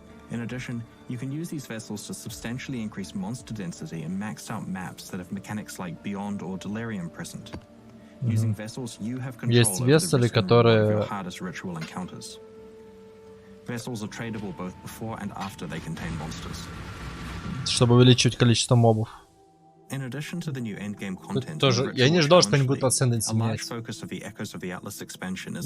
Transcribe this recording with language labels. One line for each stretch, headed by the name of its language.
English: In addition, you can use these vessels to substantially increase monster density in maxed out maps that have mechanics like Beyond or Delirium present. Using vessels, you have control over the risk and reward of your hardest ritual encounters. Vessels are tradable both before and after they contain monsters.
Russian: Чтобы увеличивать количество мобов. In addition to the new endgame content, тоже, я не ждал, что они будут Ascendancy менять.